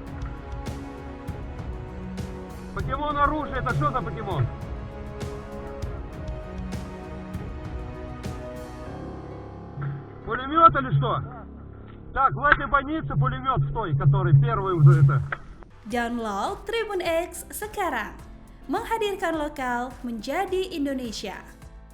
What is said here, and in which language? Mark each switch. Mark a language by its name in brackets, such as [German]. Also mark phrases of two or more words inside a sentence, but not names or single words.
[Russian] Покемон оружие, это что за покемон? Пулемет или что? Так, в этой больнице пулемет в той, который первый уже это. [Indonesian] Download Tribun X sekarang, menghadirkan lokal menjadi Indonesia.